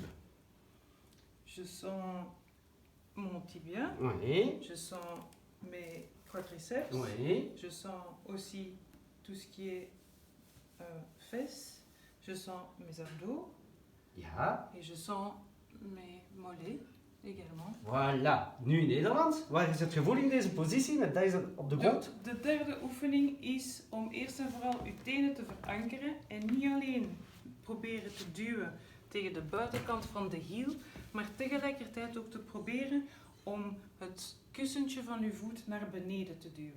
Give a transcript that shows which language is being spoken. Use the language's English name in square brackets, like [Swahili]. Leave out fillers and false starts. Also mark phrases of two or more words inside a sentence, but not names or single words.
[French] Je sens mon tibia. Oui. Je sens mes quadriceps. Oui. Je sens aussi tout ce qui est fesses. Je sens mes abdos. Ja. Et je sens mes mollets également. Voilà. [Dutch] Nu Nederlands. Waar is het gevoel in deze positie met deze op de grond? De derde oefening is om eerst en vooral uw tenen te verankeren en niet alleen proberen te duwen tegen de buitenkant van de hiel, maar tegelijkertijd ook te proberen om het kussentje van uw voet naar beneden te duwen.